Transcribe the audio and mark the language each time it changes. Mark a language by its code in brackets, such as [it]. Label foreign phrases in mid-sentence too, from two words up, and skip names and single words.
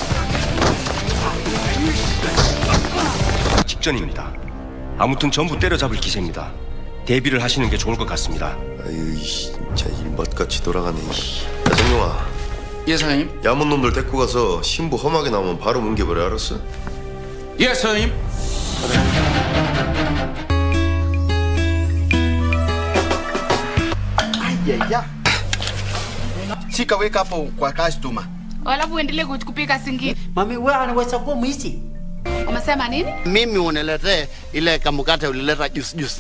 [ko] 직전입니다. 아무튼 전부 때려잡을 기세입니다. 대비를 하시는 게 좋을 것 같습니다. 아유, 진짜 일맛같이 돌아가네. 야, 정용아. 예, 사장님. 야문 놈들 데리고 가서 신부 험하게 나오면 바로 뭉개버려, 알았어? 예, 사장님. Aiya. [sw] Shika weka hapo kwa customer. Alafu uendelee kupika singine. Mami, wewe unaweza kuwa mwizi. Umesema nini? Mimi uniletee ile kamukate ulileta juice.